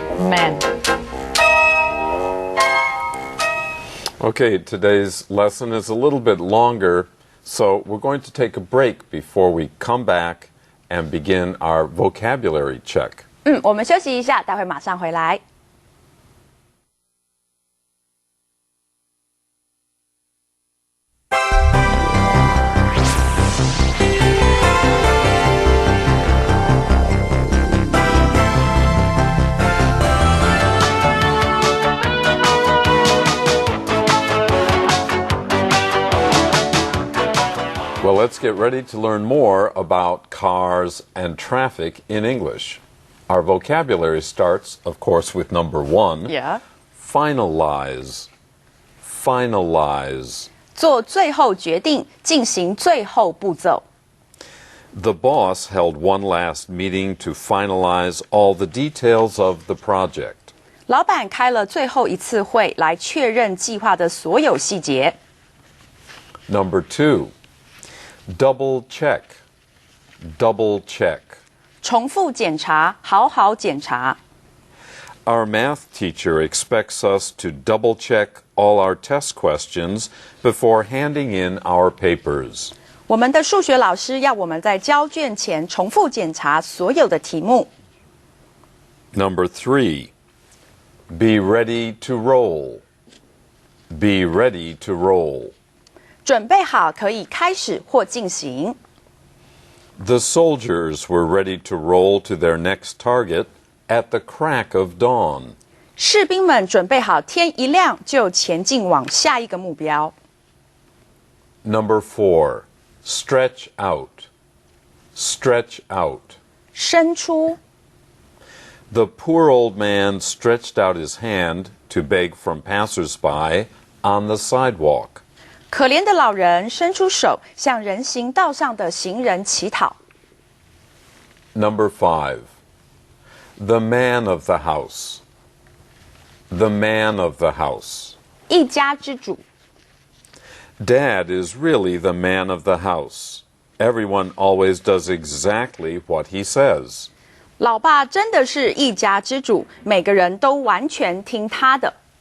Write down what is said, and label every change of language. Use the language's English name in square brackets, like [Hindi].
[English] Man. Okay, today's lesson is a little bit longer, so we're going to take a break before we come back and begin our vocabulary check. [Chinese] 我们休息一下，待会马上回来。 [English] let's get ready to learn more about cars and traffic in English. Our vocabulary starts, of course, with number 1. Yeah. Finalize. Finalize. [Chinese] 做最后决定，进行最后步骤。 [English] The boss held one last meeting to finalize all the details of the project. [Chinese] 老板开了最后一次会来确认计划的所有细节。 [English] Number 2. Double check. Double check. [Chinese] 重复检查，好好检查。 [English] Our math teacher expects us to double check all our test questions before handing in our papers. [Chinese] 我们的数学老师要我们在交卷前重复检查所有的题目。 [English] Number 3. Be ready to roll. Be ready to roll. [Chinese] 准备好可以开始或进行。 [English] The soldiers were ready to roll to their next target at the crack of dawn. [Chinese] 士兵们准备好天一亮就前进往下一个目标。 [English] Number 4. Stretch out. Stretch out. [Chinese] 伸出。 [English] The poor old man stretched out his hand to beg from passers-by on the sidewalk. [Chinese] 可怜的老人伸出手，向人行道上的行人乞讨。 [English] Number 5. The man of the house. The man of the house. [Chinese] 一家之主。 [English] Dad is really the man of the house. Everyone always does exactly what he says. [Chinese] 老爸真的是一家之主，每个人都完全听他的。